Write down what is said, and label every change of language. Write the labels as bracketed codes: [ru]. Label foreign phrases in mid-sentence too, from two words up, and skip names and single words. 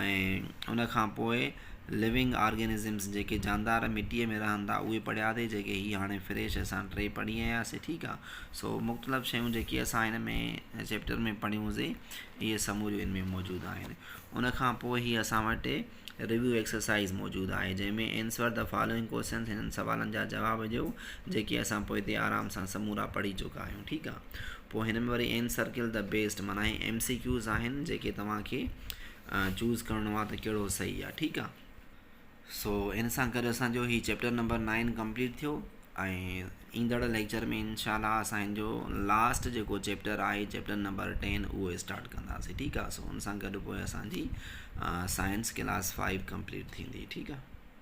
[sd] ऐं उन खां पोइ [en] living organisms [sd] जेके जानदार मिटीअ में रहंदा उहे पढ़ियासीं, जेके हीअ हाणे फ्रेश असां 3 पढ़ी आयासीं, ठीकु आहे। सो मुख़्तलिफ़ शयूं जेकी असां हिन में चैप्टर में पढ़ियूंसीं इहे समूरियूं हिन में मौजूदु आहिनि। उन खां पोइ ही असां वटि [en] review exercise [sd] मौजूदु आहे जंहिंमें [en] answer the following question, [sd] हिननि सवालनि जा जवाब ॾियो जेके असां पोइ हिते आराम सां समूरा पढ़ी चुका आहियूं, ठीकु आहे। पोइ हिन में वरी [en] encircle the best [sd] माना MCQs आहिनि जेके तव्हांखे चूज़ करिणो आहे त कहिड़ो सही आहे, ठीकु आहे। सो इन सां गॾु असांजो ही [en] chapter number 9 [sd] कंप्लीट थियो ऐं ईंदड़ लेक्चर में इंशाल्लाह असांजो लास्ट जेको चैप्टर आहे [en] chapter number 10 [sd] उहो स्टार्ट कंदासीं, ठीकु आहे। सो हुन सां गॾु पोइ असांजी [en] science class 5 [sd] कंप्लीट थींदी, ठीकु आहे।